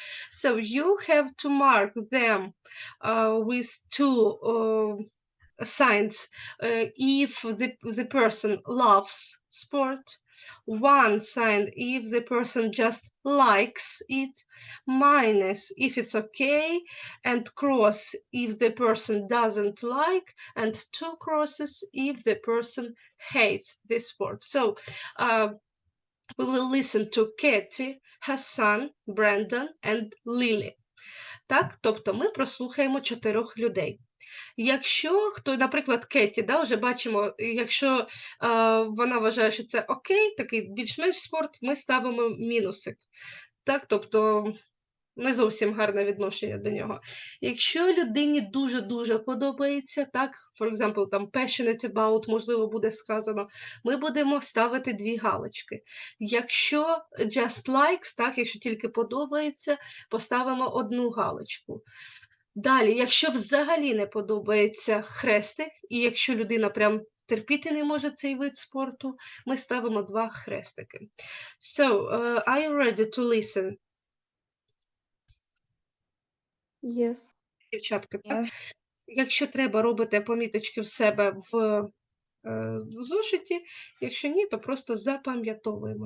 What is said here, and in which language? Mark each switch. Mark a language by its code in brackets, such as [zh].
[en] So you have to mark them with 2 signs if the person loves sport, 1 sign if the person just likes it, minus if it's okay, and cross if the person doesn't like, and 2 crosses if the person hates the sport. So we will listen to Katie, Hassan, Brandon and Lily. [uk] Так, тобто ми прослухаємо 4 людей. Якщо хто, наприклад, Кеті, да, вже бачимо, якщо вона вважає, що це окей, такий більш-менш спорт, ми ставимо мінусик. Так, тобто не зовсім гарне відношення до нього. Якщо людині дуже-дуже подобається, так, [en] for example, [uk] там [en] passionate about, [uk] можливо, буде сказано, ми будемо ставити 2 галочки. Якщо [en] just likes, [uk] так, якщо тільки подобається, поставимо 1 галочку. Далі, якщо взагалі не подобається хрестик, і якщо людина прям терпіти не може цей вид спорту, ми ставимо 2 хрестики. [en] So, are you ready to listen? Yes. [uk] Дівчатка, так? [en] Yes. [uk] Якщо треба, робите поміточки в себе в зошиті, якщо ні, то просто запам'ятовуємо.